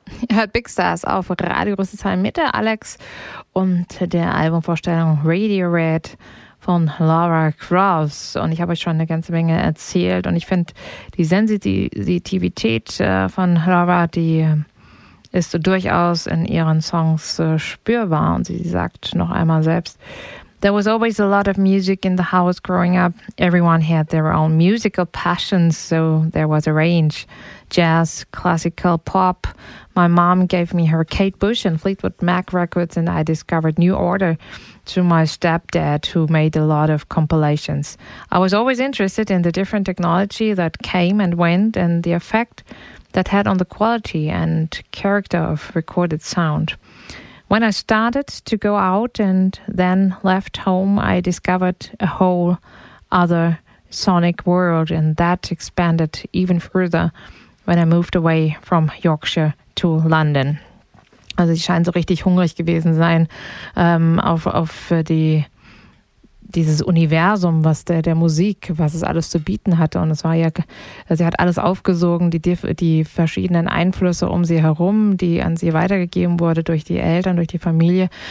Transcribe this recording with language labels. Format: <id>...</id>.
<de>hört Big Stars auf Radio Rüsselsheim mit der Alex und der Albumvorstellung Radio Red von Laura Cross. Und ich habe euch schon eine ganze Menge erzählt und ich finde die Sensitivität von Laura, die ist durchaus in ihren Songs spürbar. Und sie sagt noch einmal selbst:</de> <en>There was always a lot of music in the house growing up. Everyone had their own musical passions, so there was a range. Jazz, classical, pop. My mom gave me her Kate Bush and Fleetwood Mac records, and I discovered New Order through my stepdad, who made a lot of compilations. I was always interested in the different technology that came and went and the effect that had on the quality and character of recorded sound. When I started to go out and then left home, I discovered a whole other sonic world, and that expanded even further when I moved away from Yorkshire to London.</en> <de>Also sie scheint so richtig hungrig gewesen sein auf dieses Universum, was der Musik, was es alles zu bieten hatte. Und es war ja, sie hat alles aufgesogen, die verschiedenen Einflüsse um sie herum, die an sie weitergegeben wurde durch die Eltern, durch die Familie.</de>